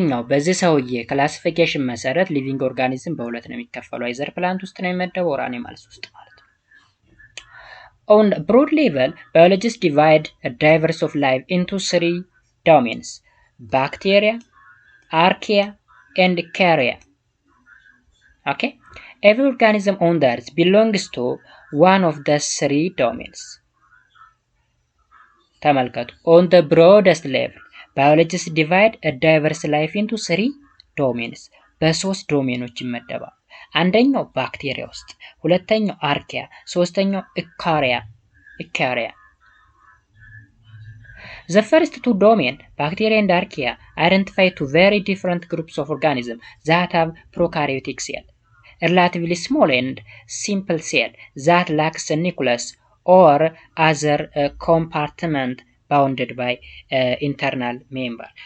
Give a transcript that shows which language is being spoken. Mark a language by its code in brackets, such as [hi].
[am] በዚህ ሰውዬ ክላሲፊኬሽን መሰረት ሊቪንግ ኦርጋኒዝም በሁለት ነው የሚከፈሉ። አይዘር ፕላንት ውስጥ ነው የሚመደበው ኦር አኒማልስ ውስጥ ማለት ነው። [en] On broad level, biologists divide a diverse of life into 3 domains: bacteria, archaea, and eukarya. Okay? Every organism on the earth belongs to one of the 3 domains. [am] ተመልከቱ። [en] On the broadest level, biologists divide a diverse life into 3 domains. [am] በ3 ዶሜኖች ይመደባል። አንደኛው ባክቴሪያ ውስጥ፣ ሁለተኛው አርኪያ፣ ሶስተኛው eukarya. [en] The first 2 domains, bacteria and archaea, identify 2 very different groups of organisms that have prokaryotic cell, relatively small and simple cell that lacks a nucleus or other compartment bounded by internal member.